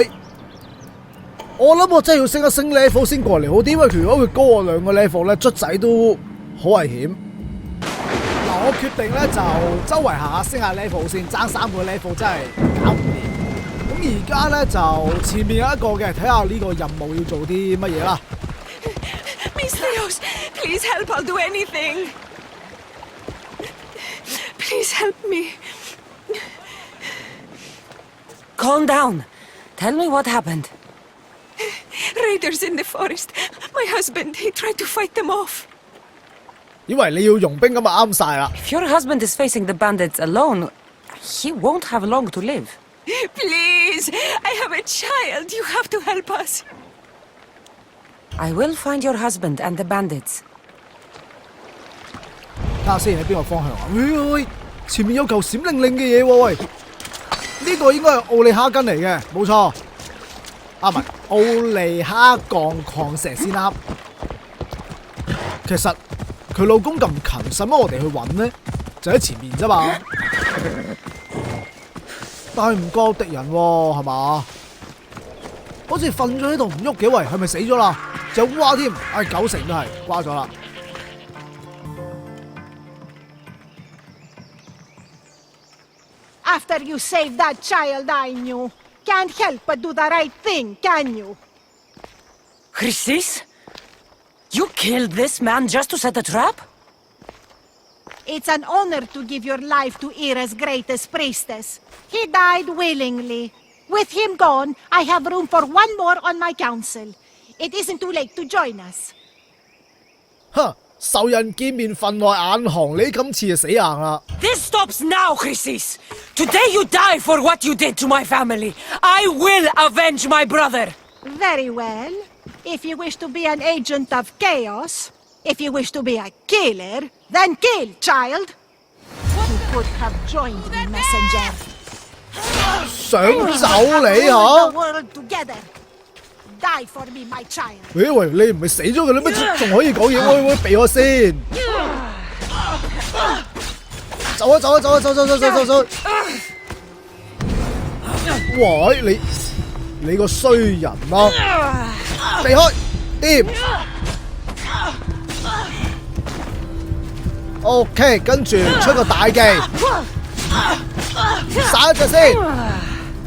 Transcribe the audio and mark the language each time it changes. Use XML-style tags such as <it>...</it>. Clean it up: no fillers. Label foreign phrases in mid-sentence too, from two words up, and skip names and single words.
<yue>我諗我真係要升一升 level 先過嚟好啲，因為如果佢高我2個 level 咧，卒仔都好危險。嗱，我決定咧就周圍行下升下 level 先，爭3個 level 真係搞唔掂。咁而家咧就前面有一個嘅，睇下呢個任務要做啲乜嘢啦。</yue> <en>Mistreos, please help, I'll do anything. Please help me. Calm down. Tell me what happened. Raiders in the forest. My husband, he tried to fight them off.</en> <yue>以為你要用兵咁啊啱晒啦。</yue> <en>If your husband is facing the bandits alone, he won't have long to live. Please, I have a child. You have to help us. I will find your husband and the bandits.</en> <yue>睇下先喺邊個方向啊？喂，前面有嚿閃靈靈嘅嘢喎，喂！呢個應該係奧利哈根嚟嘅，冇錯。啊，唔係奧利哈鋼礦石先啱。其實佢老公咁勤，使乜我哋去揾呢？就喺前面啫嘛。但係唔覺敵人喎，係嘛？好似瞓咗喺度唔喐嘅，喂，係咪死咗啦？有烏鴉添，唉，90%都係瓜咗啦。</yue> <en>After you save that child, I knew. Can't help but do the right thing, can you? Chrysis? You killed this man just to set a trap? It's an honor to give your life to Ira's greatest priestess. He died willingly. With him gone, I have room for one more on my council. It isn't too late to join us.</en> <yue>哼，仇人見面分外眼紅，你今次就死硬啦。</yue> <en>This stops now, Chrysis! Today you die for what you did to my family. I will avenge my brother! Very well. If you wish to be an agent of chaos, if you wish to be a killer, then kill, child! You could have joined me, messenger.</en> <yue>想走你</yue> <en>The</en> <yue>嚇？</yue> <en>world together. Die for me, my child.</en> <yue>喂，你唔係死咗嘅啦咩？仲可以講嘢？喂，避我先！走啊！走！喂，你個衰人啦！避開，掂。OK， 跟住出個大技，殺一隻先。</yue>